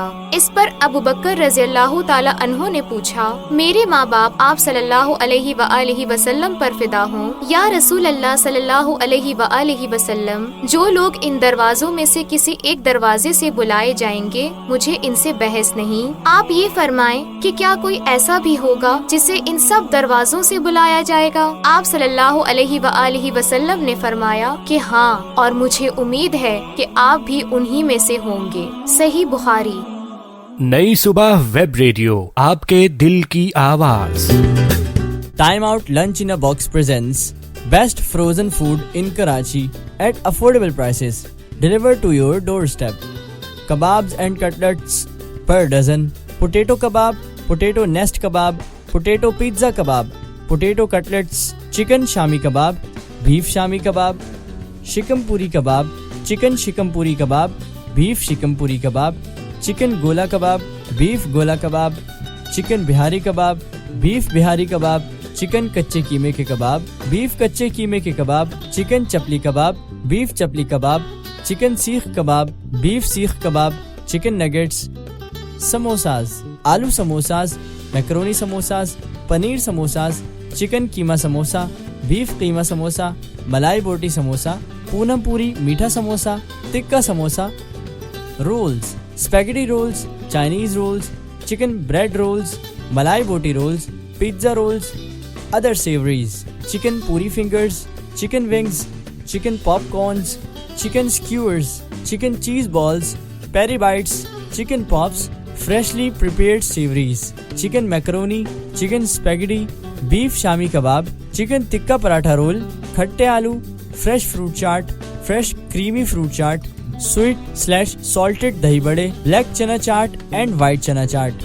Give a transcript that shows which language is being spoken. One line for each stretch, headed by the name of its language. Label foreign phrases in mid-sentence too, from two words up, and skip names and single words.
Urdu: اس پر ابو بکر
Arabic: رضی اللہ تعالی عنہ
Urdu: نے پوچھا، میرے ماں باپ آپ
Arabic: صلی اللہ علیہ وآلہ وسلم
Urdu: پر فدا ہوں،
Arabic: یا رسول اللہ صلی اللہ علیہ وآلہ وسلم
Urdu: جو لوگ ان دروازوں میں سے کسی ایک دروازے سے بلائے جائیں گے مجھے ان سے بحث نہیں، آپ یہ فرمائیں کہ کیا کوئی ایسا بھی ہوگا جسے ان سب دروازوں سے بلایا جائے گا؟ آپ
Arabic: صلی اللہ علیہ وآلہ وسلم
Urdu: نے فرمایا کہ ہاں، اور مجھے امید ہے کہ آپ بھی انہی میں سے ہوں گے۔ صحیح بخاری۔ نئی صبح ویب ریڈیو، آپ کے دل کی آواز۔
English: Time Out Lunch in a Box presents best frozen food in Karachi at affordable prices, delivered to your doorstep. Kebabs and cutlets per dozen. Potato kebab, potato nest kebab, potato pizza kebab, potato cutlets, chicken shami kebab, beef shami kebab, shikam puri kebab, chicken shikam puri kebab, beef shikam puri kebab, chicken gola kebab, beef gola kebab, chicken bihari kebab, beef bihari kebab,
Urdu: چکن کچے قیمے کے کباب، بیف کچے قیمے کے کباب، چکن چپلی کباب، بیف چپلی کباب، چکن سیخ کباب، بیف سیخ کباب،
English: chicken nuggets,
Urdu: سموساز، آلو سموساز، میکرونی سموساز، پنیر سموساز، چکن قیمہ سموسا، بیف قیمہ سموسا، ملائی بوٹی سموسا، پونم پوری میٹھا سموسا، تکا سموسا،
English: rolls, spaghetti rolls, Chinese rolls, chicken bread rolls,
Urdu: ملائی بوٹی
English: rolls, pizza rolls, other savories, chicken puri fingers, chicken wings, chicken popcorns, chicken skewers, chicken cheese balls, peri bites, chicken pops, freshly prepared savories, chicken macaroni, chicken spaghetti, beef shami kebab, chicken tikka paratha roll, khatte aloo, fresh fruit chaat, fresh creamy fruit chaat, sweet/salted dahi bade, black chana chaat and white chana chaat.